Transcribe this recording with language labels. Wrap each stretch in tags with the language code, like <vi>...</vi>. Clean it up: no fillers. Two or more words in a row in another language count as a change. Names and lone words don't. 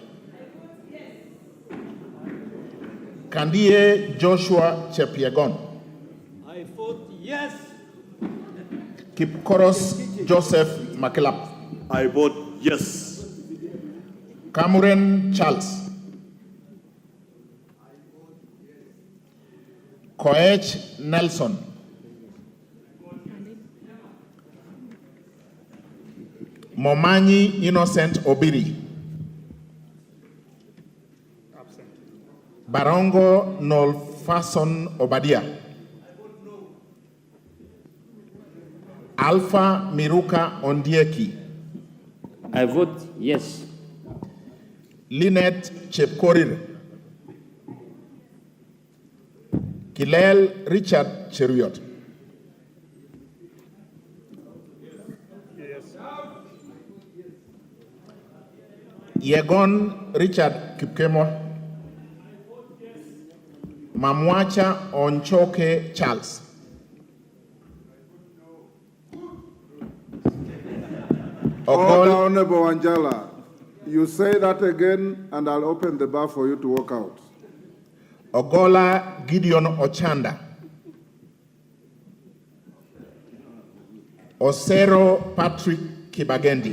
<en>Kandie Joshua Chepiegon. I vote yes. Kipkoros Joseph Makelap. I vote yes. Cameron Charles. Koech Nelson. Momanyi Innocent Obiri. Absent. Barongo Nolfason Obadia. Alpha Miruka Ondieki. I vote yes. Lynette Chepkorir. Kilel Richard Cheruiyot. Yes. Yegon Richard Kipkemo. Mamwacha Onchoke Charles. Order, Honorable Wanjala. You say that again, and I'll open the bar for you to walk out. Ogola Gideon Ochanda. Osero Patrick Kibagendi.</en>